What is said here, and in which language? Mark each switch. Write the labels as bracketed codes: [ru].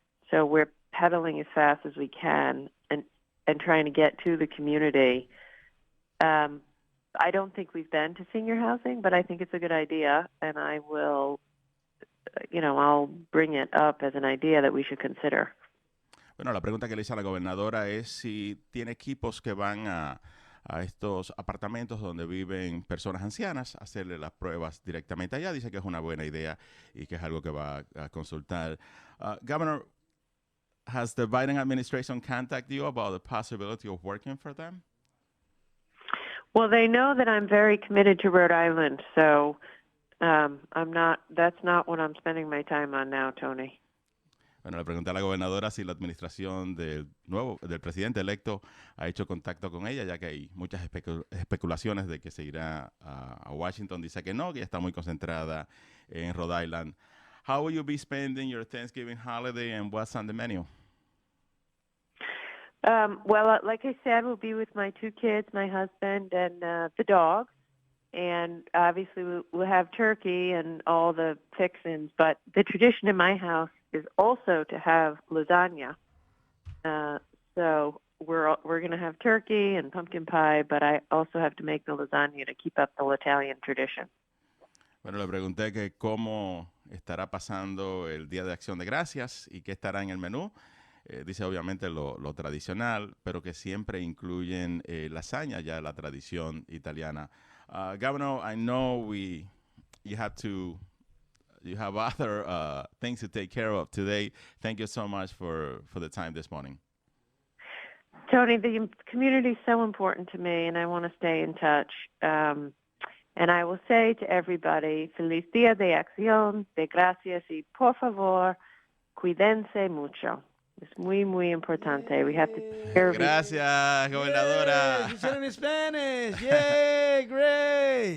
[en] So we're pedaling as fast as we can and trying to get to the community. I don't think we've been to senior housing, but I think it's a good idea, and I will, I'll bring it up as an idea that we should consider. [es] Bueno, la pregunta que le hice a la gobernadora es si tiene equipos que van a estos apartamentos donde viven personas ancianas, hacerle las pruebas directamente allá. Dice que es una buena idea y que es algo que va a consultar. [en] Governor, has the Biden administration contacted you about the possibility of working for them? Well, they know that I'm very committed to Rhode Island, so That's not what I'm spending my time on now, Tony. [es] Bueno, le pregunté a la gobernadora si la administración del presidente electo ha hecho contacto con ella, ya que hay muchas especulaciones de que se irá a Washington. Dice que no, que está muy concentrada en Rhode Island. [en] How will you be spending your Thanksgiving holiday and what's on the menu? Well, like I said, we'll be with my 2 kids, my husband, and the dog. And obviously we'll have turkey and all the fixings. But the tradition in my house is also to have lasagna. So we're going to have turkey and pumpkin pie, but I also have to make the lasagna to keep up the Italian tradition. [es] Bueno, le pregunté que cómo estará pasando el Día de Acción de Gracias y qué estará en el menú. Dice obviamente lo tradicional, pero que siempre incluyen lasaña, ya la tradición italiana. [en] Governor, I know you have other things to take care of today. Thank you so much for the time this morning. Tony, the community is so important to me, and I want to stay in touch. And I will say to everybody, [es] Feliz Día de Acción, de Gracias, y por favor, cuídense mucho. Es muy, muy importante. [en] We have to take care of [es] Gracias, gobernadora. [en] You said it in Spanish. Yay, great.